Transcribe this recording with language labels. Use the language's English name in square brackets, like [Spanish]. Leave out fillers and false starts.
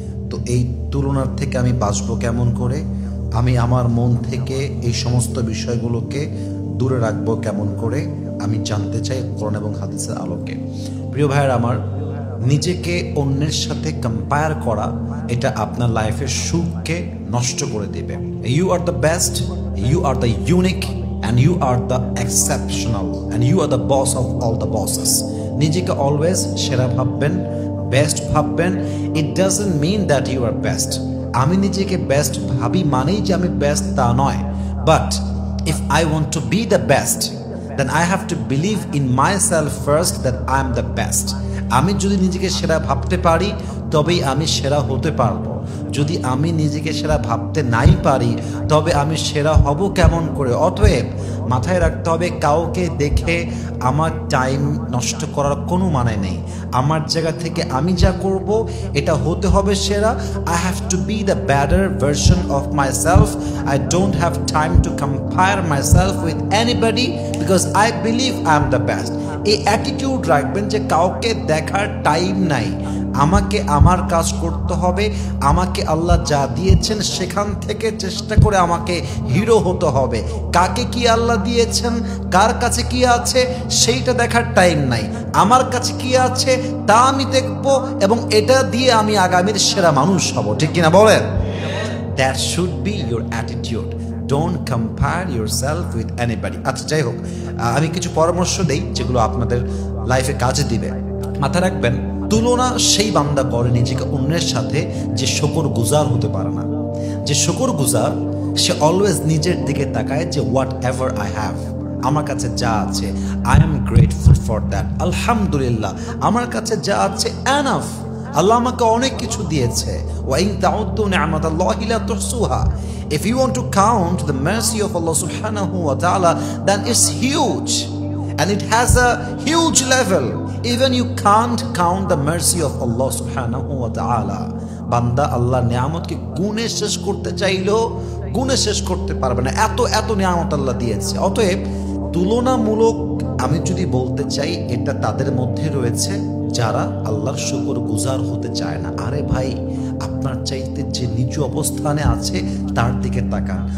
[Bangla] তো এই তুলনার থেকে আমি বাঁচব কেমন করে? আমি আমার মন থেকে এই সমস্ত বিষয়গুলোকে দূরে রাখবো কেমন করে? আমি জানতে চাই কোরআন এবং হাদিসের আলোকে। প্রিয় ভাইয়ের আমার, নিজেকে অন্যের সাথে কম্পেয়ার করা এটা আপনার লাইফের সুখকে নষ্ট করে দেবে। [English] You are the best, you are the unique and you are the exceptional and you are the boss of all the bosses. [Bangla] নিজেকে অলওয়েজ সেরা ভাববেন, বেস্ট ভাববেন। [English] It doesn't mean that you are best. [Bangla] আমি নিজেকে best ভাবি মানেই যে আমি বেস্ট তা নয়, [English] But if I want to be the best then I have to believe in myself first that I am the best. [Bangla] আমি যদি নিজেকে সেরা ভাবতে পারি তবেই আমি সেরা হতে পারবো। যদি আমি নিজেকে সেরা ভাবতে নাই পারি তবে আমি সেরা হব কেমন করে? অতএব মাথায় রাখতে হবে, কাউকে দেখে আমার টাইম নষ্ট করার কোনো মানে নেই। আমার জায়গা থেকে আমি যা করব এটা হতে হবে সেরা। [English] I have to be the better version of myself. I don't have time to compare myself with anybody because I believe I am the best. [Bangla] এই অ্যাটিটিউড রাখবেন যে কাউকে দেখার টাইম নাই, আমাকে আমার কাজ করতে হবে। আমাকে আল্লাহ যা দিয়েছেন সেখান থেকে চেষ্টা করে আমাকে হিরো হতে হবে। কাকে কি আল্লাহ দিয়েছেন, কার কাছে কি আছে সেইটা দেখার টাইম নাই। আমার কাছে কি আছে তা আমি দেখব এবং এটা দিয়ে আমি আগামীর সেরা মানুষ হব। ঠিক কিনা বলেন? [English] That should be your attitude. Don't compare yourself with anybody. [Bangla] আচ্ছা, যাই হোক, আমি কিছু পরামর্শ দেই যেগুলো আপনাদের লাইফে কাজে দিবে। মাথা রাখবেন, তুলনা সেই বান্দা করে নিজেকে অন্যের সাথে যে শুকর গুজার হতে পারে না। যে শুকর গুজার সে অলওয়েজ নিজের দিকে তাকায় যে [English] whatever I have, [Bangla] আমার কাছে যা আছে [English] I am grateful for that. [Bangla] আলহামদুলিল্লাহ, আমার কাছে যা আছে এনাফ। আল্লাহ আমাকে অনেক কিছু দিয়েছে। [Arabic] ওয়া ইন তাউদ্দু নি'মাতাল্লাহি লা তুহসুহা। [English] If you want to count the mercy of Allah subhanahu wa ta'ala, then it's huge and it has a huge level. Even you can't count the mercy of Allah subhanahu wa ta'ala. [Bangla] বান্দা আল্লাহর নিয়ামতকে গুণে শেষ করতে চাইলেও গুণে শেষ করতে পারবে না, এত এত নিয়ামত আল্লাহ দিয়েছে। অতএব তুলনামূলক আমি যদি বলতে চাই, এটা তাদের মধ্যে রয়েছে যারা আল্লাহর শুকর গুজার হতে চায় না। আরে ভাই, আপনার চাইতে যে নিচু অবস্থানে আছে তার দিকে তাকান।